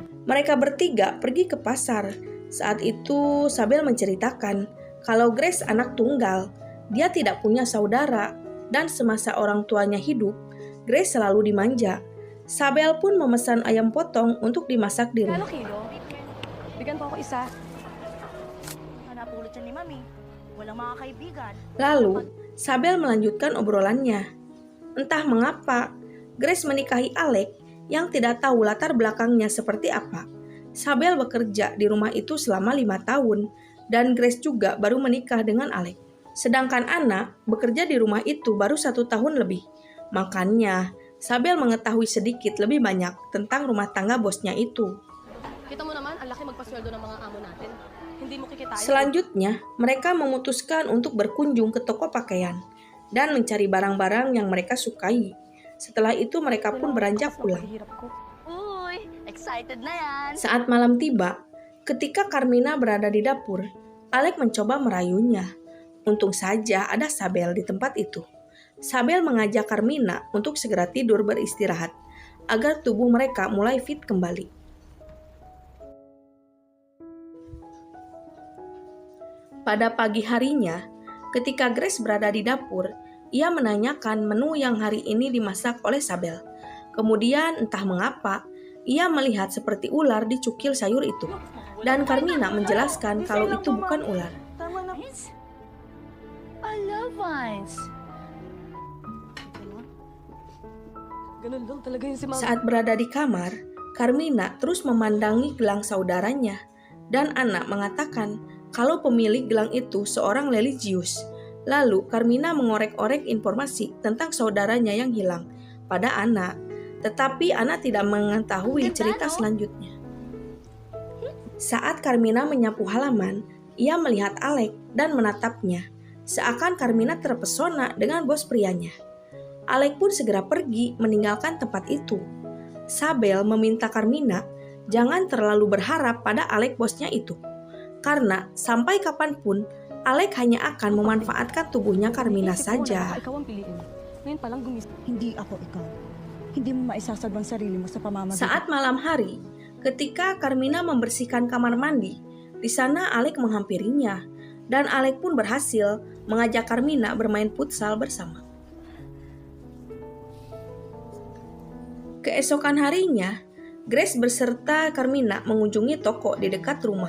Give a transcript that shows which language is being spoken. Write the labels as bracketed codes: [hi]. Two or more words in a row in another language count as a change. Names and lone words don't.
[id] Mereka bertiga pergi ke pasar. Saat itu Sabel menceritakan kalau Grace anak tunggal. Dia tidak punya saudara dan semasa orang tuanya hidup, Grace selalu dimanja. Sabel pun memesan ayam potong untuk dimasak di Kalo rumah. [tl] kilo? Bigyan po ako isa. Hanap ulit siya ni Mami. Walang mga kaibigan. [id] Lalu, Sabel melanjutkan obrolannya. Entah mengapa, Grace menikahi Alec yang tidak tahu latar belakangnya seperti apa. Sabel bekerja di rumah itu selama 5 tahun, dan Grace juga baru menikah dengan Alec. Sedangkan Anna bekerja di rumah itu baru 1 tahun lebih. Makanya, Sabel mengetahui sedikit lebih banyak tentang rumah tangga bosnya itu. [tl] Kita mo naman, ang laki magpasweldo ng mga amo natin. Hindi mo kikitain. [id] Selanjutnya, mereka memutuskan untuk berkunjung ke toko pakaian dan mencari barang-barang yang mereka sukai. Setelah itu mereka pun beranjak pulang. [tl] Uy, excited na yan. [id] Saat malam tiba, ketika Carmina berada di dapur, Alec mencoba merayunya. Untung saja ada Sabel di tempat itu. Sabel mengajak Carmina untuk segera tidur beristirahat, agar tubuh mereka mulai fit kembali. Pada pagi harinya, ketika Grace berada di dapur, ia menanyakan menu yang hari ini dimasak oleh Sabel. Kemudian entah mengapa, ia melihat seperti ular dicukil sayur itu. Dan Carmina menjelaskan kalau itu bukan ular. [en] I love vines. [tl] Ganun lang talaga yun si Mama. [id] Saat berada di kamar, Carmina terus memandangi gelang saudaranya. Dan Anna mengatakan kalau pemilik gelang itu seorang religius. Lalu Carmina mengorek-orek informasi tentang saudaranya yang hilang pada Anna. Tetapi Anna tidak mengetahui cerita selanjutnya. Saat Carmina menyapu halaman, ia melihat Alec dan menatapnya. Seakan Carmina terpesona dengan bos prianya. Alec pun segera pergi meninggalkan tempat itu. Sabel meminta Carmina jangan terlalu berharap pada Alec bosnya itu. Karena sampai kapanpun, Alec hanya akan memanfaatkan tubuhnya Carmina [tl] Iniisip ko na [id] saja. [tl] baka ikaw ang piliin. Ngayon pa lang gumising. Hindi ako ikaw. Hindi mo maisasadwang sarili mo sa pamamagitan. [id] Saat malam hari, ketika Carmina membersihkan kamar mandi, di sana Alec menghampirinya. Dan Alec pun berhasil mengajak Carmina bermain futsal bersama. Keesokan harinya, Grace beserta Carmina mengunjungi toko di dekat rumah.